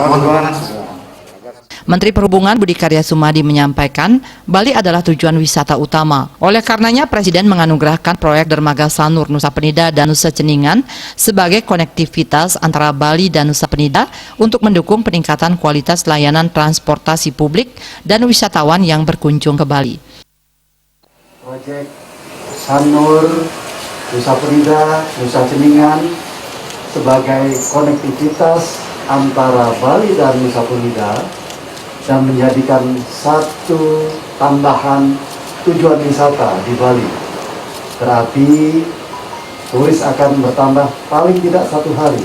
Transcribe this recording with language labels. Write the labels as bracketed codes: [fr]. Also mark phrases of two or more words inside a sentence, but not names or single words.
[id] Menteri Perhubungan Budi Karya Sumadi menyampaikan, Bali adalah tujuan wisata utama. Oleh karenanya, Presiden menganugerahkan proyek Dermaga Sanur, Nusa Penida, dan Nusa Ceningan sebagai konektivitas antara Bali dan Nusa Penida untuk mendukung peningkatan kualitas layanan transportasi publik dan wisatawan yang berkunjung ke Bali. Proyek Sanur, Nusa Penida, Nusa Ceningan sebagai konektivitas antara Bali dan Nusa Penida dan menjadikan satu tambahan tujuan wisata di Bali. Berarti turis akan bertambah paling tidak 1 hari.